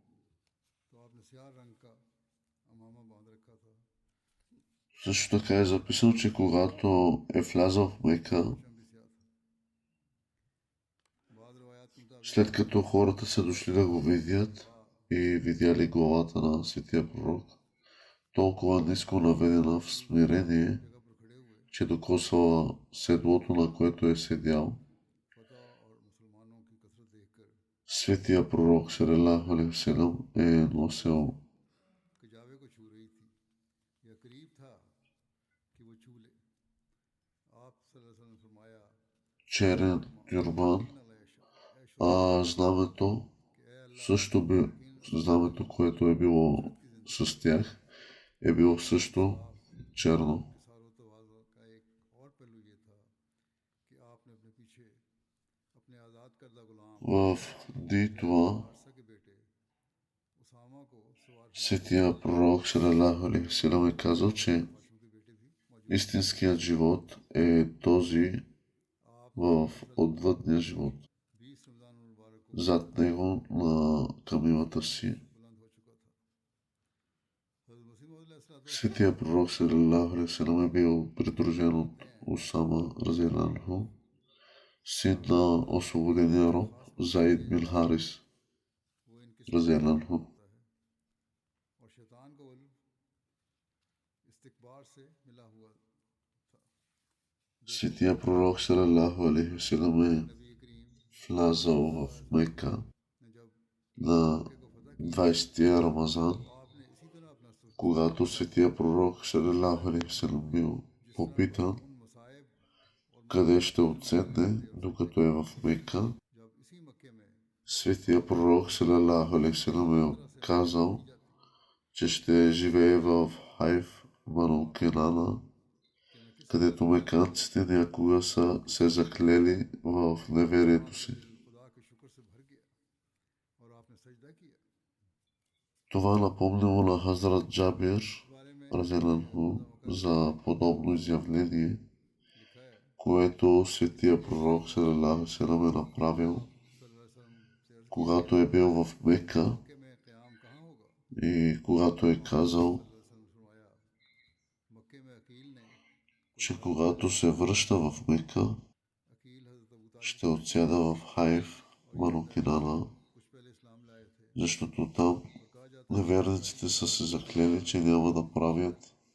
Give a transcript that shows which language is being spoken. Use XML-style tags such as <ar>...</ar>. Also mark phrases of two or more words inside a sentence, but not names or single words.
<bg>Също така е записано, че когато е влязъл в Мека, след като хората са дошли да го видят и видяли главата на светия пророк, толкова ниско наведена в смирение, че докосвала седлото, на което е седял. Светия пророк</bg> <ar>صلى الله عليه وسلم</ar> <bg>е носил черен тюрбан, а знамето, което е било с тях, е било също черно. В Дитва светия пророк</bg> <ar>صلى الله عليه وسلم</ar> <bg>е казал, че истинският живот е този в отвъдния живот. Зад него на камилата си светия пророк</bg> <ar>صلى الله عليه وسلم</ar> <bg>е бил придружен от Усама</bg> <ar>رضي الله عنه,</ar> <bg>син на освободения роб Заид бин Харис</bg> <ar>رضي الله عنه.</ar> <bg>Светия пророк</bg> <ar>صلى الله عليه وسلم</ar> <bg>е влязал в Мека на 20-тия Рамазан, когато светия пророк</bg> <ar>صلى الله عليه وسلم</ar> <bg>бил попитан къде ще отседне, докато е в Мека. Светия пророк</bg> <ar>صلى الله عليه وسلم</ar> <bg>е казал, че ще живее в Хайф, Бану Кенана, където меканците някога са се заклели в неверието си. Това напомнило на Хазрат Джабир разделянху за подобно изявление, което светия пророк</bg> <ar>صلى الله عليه وسلم</ar> <bg>е направил, когато е бил в Мека и когато е казал, че когато се връща в Мека, ще отсяда в Хайф, Бану Кинана, защото там неверниците са се заклели, че няма да правят</bg>